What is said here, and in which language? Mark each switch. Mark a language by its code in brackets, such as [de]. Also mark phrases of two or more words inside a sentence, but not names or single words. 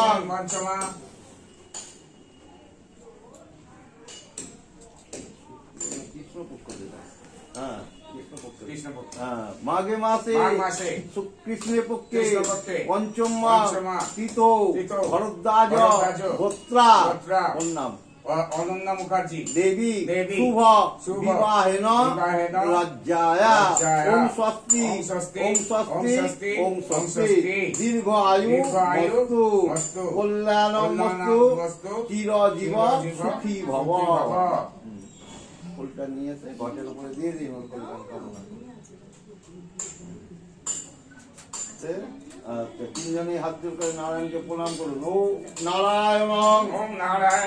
[sa] पंचमा कृष्ण पक्ष माघे मासे माघ मासे कृष्ण पक्षे कृष्ण पक्षे पंचमा पंचमा तीतो तीतो भरद्वाज भरद्वाज गोत्रा गोत्रा नाम অনন্যা মুখার্জি देवी देवी शुभ शुभ विवाहेन विवाहेन लज्जाया लज्जाया ओम स्वस्ति ओम स्वस्ति ओम स्वस्ति ओम स्वस्ति ओम ओम स्वस्ति स्वस्ति दीर्घ आयु दीर्घ आयु मस्तु मस्तु कल्याणं मस्तु मस्तु চিরজীব চিরজীব সুখী ভব সুখী ভব। [bn] ফুলটা নিয়ে এসে ঘটের উপরে দিয়ে দিই ওর কল্যাণ কামনা করে। তিনজনে হাত জোর করে নারায়ণকে প্রণাম করুন। ও নারায়ণ ওম নারায়ণ